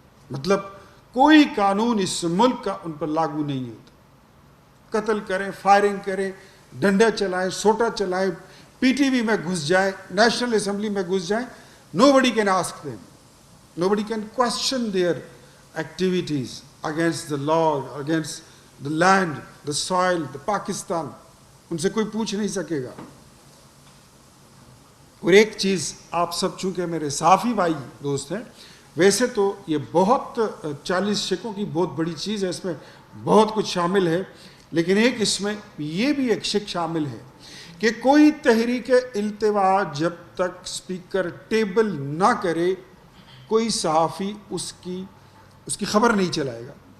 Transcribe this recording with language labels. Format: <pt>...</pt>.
<ur>مطلب کوئی قانون اس ملک کا ان پر لاگو نہیں ہوتا. قتل کریں، فائرنگ کریں، ڈنڈا چلائیں، سوٹا چلائیں، پی ٹی وی میں گھس جائیں، نیشنل اسمبلی میں گھس جائیں،</ur> <en>nobody can ask them. Nobody can question their activities against the law, against the land, the soil, the Pakistan.</en> <ur>ان سے کوئی پوچھ نہیں سکے گا. اور ایک چیز آپ سب چونکہ میرے صحافی بھائی دوست ہیں، ویسے تو یہ بہت 40 شکوں کی بہت بڑی چیز ہے، اس میں بہت کچھ شامل ہے، لیکن ایک اس میں یہ بھی ایک شک شامل ہے کہ کوئی تحریک التوا جب تک اسپیکر ٹیبل نہ کرے کوئی صحافی اس کی خبر نہیں چلائے گا.</ur>